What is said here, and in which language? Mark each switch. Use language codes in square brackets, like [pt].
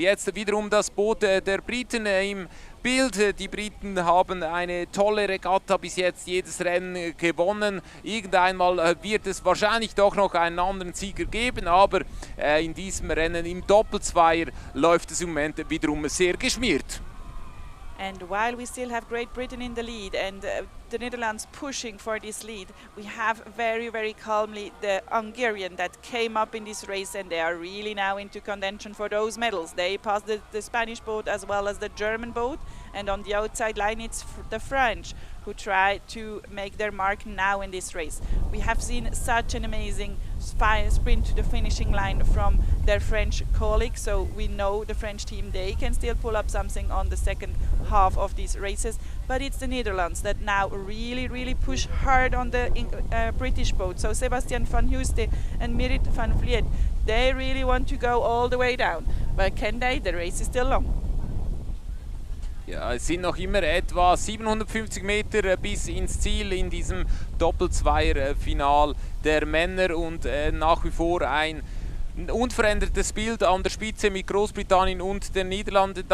[de] Jetzt wiederum das Boot der Briten im Bild. Die Briten haben eine tolle Regatta bis jetzt, jedes Rennen gewonnen. Irgendeinmal wird es wahrscheinlich doch noch einen anderen Sieger geben, aber in diesem Rennen im Doppelzweier läuft es im Moment wiederum sehr geschmiert. [en] And while we still have Great Britain in the lead and the Netherlands pushing for this lead, we have very, very calmly the Hungarian that came up in this race, and they are really now into contention for those medals. They passed the Spanish boat as well as the German boat, and on the outside line it's the French who try to make their mark now in this race. We have seen such an amazing sprint to the finishing line from their French colleagues. So we know the French team, they can still pull up something on the second half of these races. But it's the Netherlands that now really push hard on the British boat. So Sebastian van Huste and Merit van Vliet, they really want to go all the way down. But can they? The race is still long. [de] Ja, es sind noch immer etwa 750 Meter bis ins Ziel in diesem Doppel-Zweier-Final der Männer und nach wie vor ein unverändertes Bild an der Spitze mit Großbritannien und den Niederlanden.